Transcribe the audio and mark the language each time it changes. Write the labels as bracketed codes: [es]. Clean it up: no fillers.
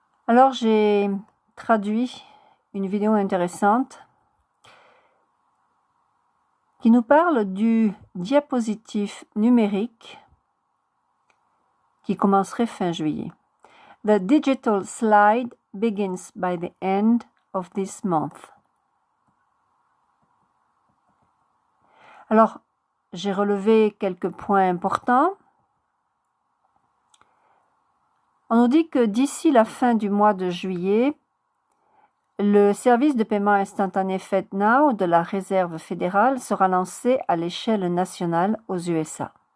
[fr] Alors j'ai traduit une vidéo intéressante qui nous parle du diapositive numérique qui commencerait fin juillet. [en] The digital slide begins by the end of this month. [fr] Alors, j'ai relevé quelques points importants. On nous dit que d'ici la fin du mois de juillet, le service de paiement instantané FedNow de la Réserve fédérale sera lancé à l'échelle nationale aux USA.